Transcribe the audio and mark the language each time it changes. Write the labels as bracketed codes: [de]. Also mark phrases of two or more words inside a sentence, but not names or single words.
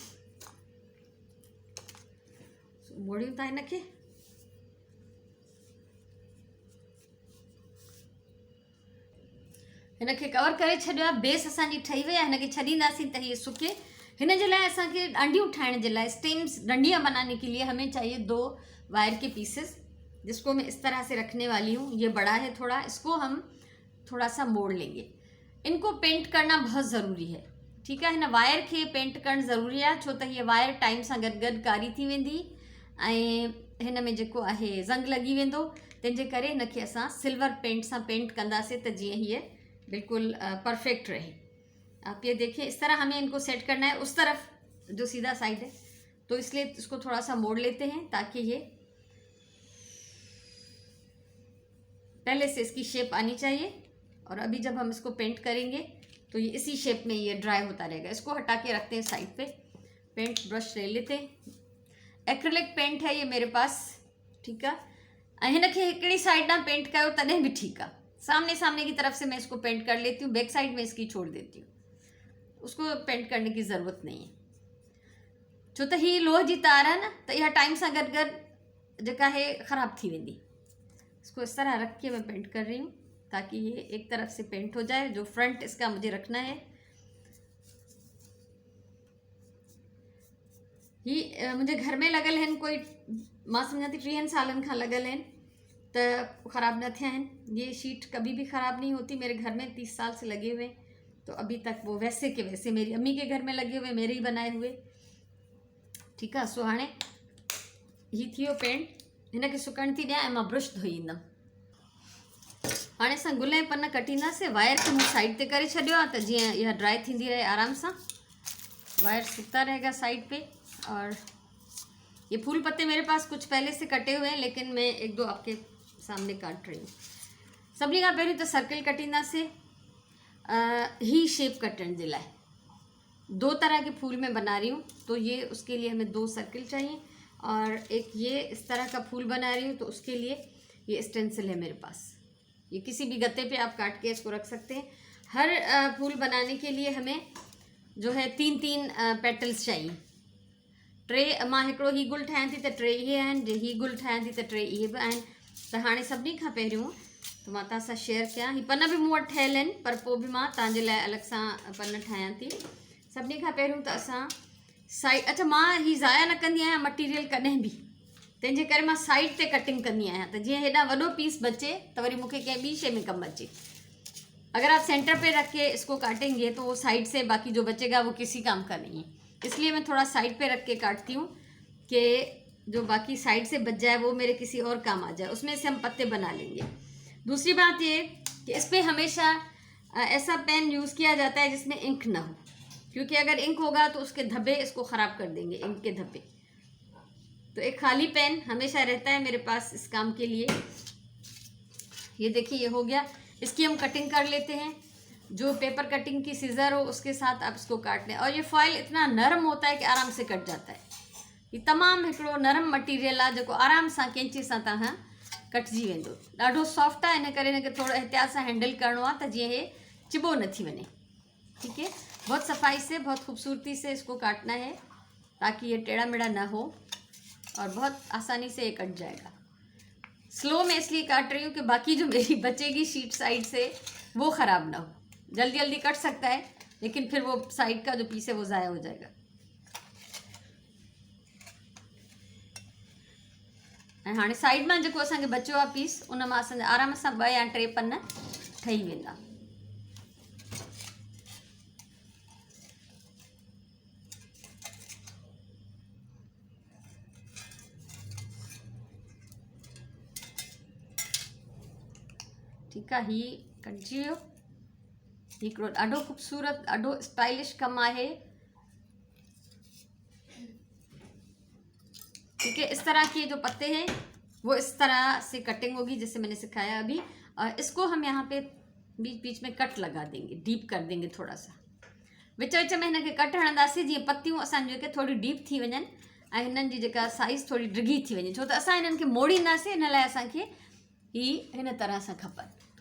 [sd] मोड़ियूं था हिनखे। हिनखे कवर करे छॾियो आहे, बेस असांजी ठही वई आहे। हिनखे छॾींदासीं त हीअ सुके। हिन जे लाइ असांखे डांडियूं ठाहिण जे लाइ, [hi] स्टेम्स, डंडियाँ बनाने के लिए हमें चाहिए 2 वायर के पीसेस, जिसको मैं इस तरह से रखने वाली हूँ। ये बड़ा है थोड़ा, इसको हम थोड़ा सा मोड़ लेंगे। इनको पेंट करना बहुत ज़रूरी है। ठीक है, [sd] हिन वायर के पेंट करण ज़रूरी है, छो त हीअ वायर टाइम सां गॾु कारी थी वेंदी, ऐं हिन में जेको आहे ज़ंग लॻी वेंदो। तंहिंजे करे हिनखे असां सिल्वर पेंट सां पेंट कंदासीं त जीअं हीअ बिल्कुल परफेक्ट रहे। [hi] आप ये देखिए, इस तरह हमें इनको सेट करना है, उस तरफ जो सीधा साइड है, तो इसलिए इसको थोड़ा सा मोड़ लेते हैं ताकि ये पहले से इसकी शेप आनी चाहिए। और अभी जब हम इसको पेंट करेंगे तो ये इसी शेप में ये ड्राई होता रहेगा। इसको हटा के रखते हैं साइड पे। पेंट ब्रश ले लेते हैं, एक्रिलिक पेंट है ये मेरे पास। ठीक है, [sd] हिनखे हिकिड़ी साइड ना पेंट कयो तॾहिं भी ठीक है। [hi] सामने की तरफ से मैं इसको पेंट कर लेती हूँ, बैक साइड में इसकी छोड़ देती हूँ, उसको पेंट करने की ज़रूरत नहीं है। [sd] छो त ही लोह जी तार है ना, [hi] तो यह टाइम से [sd] गॾु गॾु जेका है ख़राब थी वेंदी। [hi] इसको इस तरह रख के मैं पेंट कर रही हूँ ताकि ये एक तरफ से पेंट हो जाए। जो फ्रंट इसका मुझे रखना है, [sd] ही मुझे घर में लगल हैं, कोई मां समझा थी 30 सालन खां लगल हैं, तो ख़राब न थिया हैं। [hi] ये शीट कभी भी ख़राब नहीं होती। मेरे घर में 30 साल से लगे हुए, तो अभी तक वो वैसे के वैसे मेरी अम्मी के घर में लगे हुए, मेरे ही बनाए हुए। ठीक है, [sd] सो हाणे ही थियो पेंट। हिनखे सुकण थी ॾियां ऐं मां ब्रश धोई ईंदमि। हाणे असां गुल ऐं पन कटींदासीं। वायर खे मूं साइड ते करे छॾियो आहे त जीअं इहा ड्राई थींदी रहे आराम सां। [hi] वायर सूखता रहेगा साइड पे। और ये फूल पत्ते मेरे पास कुछ पहले से कटे हुए हैं, लेकिन मैं एक दो आपके सामने काट रही हूँ। [sd] सभी का पहले तो सर्कल कटींदा से ही शेप कटण जे लाइ [hi] 2 तरह के फूल मैं बना रही हूँ, तो ये उसके लिए हमें 2 सर्कल चाहिए। और एक ये इस तरह का फूल बना रही हूँ, तो उसके लिए ये स्टेंसिल है मेरे पास। ये किसी भी गत्ते पे आप काट के इसको रख सकते हैं। हर फूल बनाने के लिए हमें जो है 3-3 पेटल्स चाहिए। [sd] टे मां हिकिड़ो ही गुल ठाहियां थी त 3 इहे आहिनि, जे ही गुल ठाहियां थी त 3 इहे बि आहिनि। त हाणे सभिनी खां पहिरियों तो मां तव्हां सां शेयर कयां, ही पन बि मूं वटि ठहियल आहिनि, पर पोइ बि मां तव्हांजे लाइ अलॻि सां पन ठाहियां थी। सभिनी खां पहिरियों त असां साइड, अच्छा मां ही ज़ाया न कंदी आहियां मटीरियल कॾहिं बि, तंहिंजे करे मां साइड ते कटिंग कंदी आहियां, त जीअं हेॾा वॾो पीस बचे त वरी मूंखे कंहिं ॿी शइ में कमु अचे। [hi] अगर आप सेंटर पे रख के इसको काटेंगे तो वो साइड से बाकी जो बचेगा वो किसी काम का नहीं है, इसलिए मैं थोड़ा साइड पे रख के काटती हूँ कि जो बाकी साइड से बच जाए वो मेरे किसी और काम आ जाए, उसमें से हम पत्ते बना लेंगे। दूसरी बात ये कि इस पर हमेशा ऐसा पेन यूज़ किया जाता है जिसमें इंक ना हो, क्योंकि अगर इंक होगा तो उसके धब्बे इसको ख़राब कर देंगे, इंक के धब्बे। तो एक खाली पेन हमेशा रहता है मेरे पास इस काम के लिए। ये देखिए ये हो गया, इसकी हम कटिंग कर लेते हैं। जो पेपर कटिंग की सीज़र हो उसके साथ आप इसको काट लें। और ये फॉइल इतना नरम होता है कि आराम से कट जाता है। [sd] ये तमामु हिकिड़ो नरम मटीरियल आहे जेको आराम सां कैंची सां तव्हां कटिजी वेंदो। ॾाढो सॉफ्ट आहे, इन करे हिनखे थोरो एहतियात सां हैंडल करिणो आहे त जीअं हे चिबो न थी वञे। [hi] ठीक है, बहुत सफाई से बहुत खूबसूरती से इसको काटना है ताकि ये टेढ़ा मेढ़ा ना हो और बहुत आसानी से ये कट जाएगा। स्लो में इसलिए काट रही हूँ कि बाकी जो मेरी बचेगी शीट साइड से वो ख़राब ना हो। जल्दी जल्दी कट सकता है लेकिन फिर वो साइड का जो पीस है वो ज़ाया हो जाएगा। [sd] ऐं हाणे साइड में जेको असांखे बचियो आहे पीस, उन मां असांजा आराम सां 2 या 3 पन ठही वेंदा। ठीक है, ही कटिजी वियो। हिकिड़ो ॾाढो ख़ूबसूरत ॾाढो स्टाइलिश कमु आहे। [hi] ठीक है, इस तरह के जो पत्ते हैं वो इस तरह से कटिंग होगी जैसे मैंने सिखाया अभी। और इसको हम यहाँ पे बीच बीच में कट लगा देंगे, डीप कर देंगे थोड़ा सा। [sd] विच विच में हिनखे कट हणंदासीं जीअं पत्तियूं असांजी जेके थोड़ी डीप थी वञनि ऐं हिननि जी जेका साइज़ थोड़ी डिघी थी वञे, छो त असां हिननि खे मोड़ींदासीं, हिन लाइ असांखे ही हिन तरह सां खपनि।